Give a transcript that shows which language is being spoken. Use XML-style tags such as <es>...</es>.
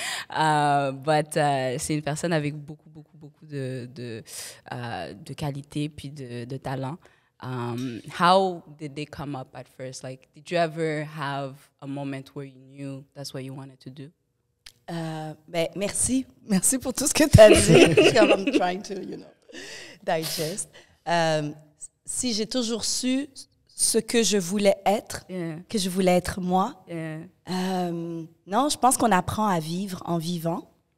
<fr>C'est une personne avec beaucoup de qualité puis de talent.</fr> <en>How did they come up at first? Like, did you ever have a moment where you knew that's what you wanted to do?</en> <fr>Merci. Merci pour tout ce que tu as dit. I'm trying to, digest. Si j'ai toujours su ce que je voulais être, que je voulais être moi, non, je pense qu'on apprend à vivre en vivant.</fr>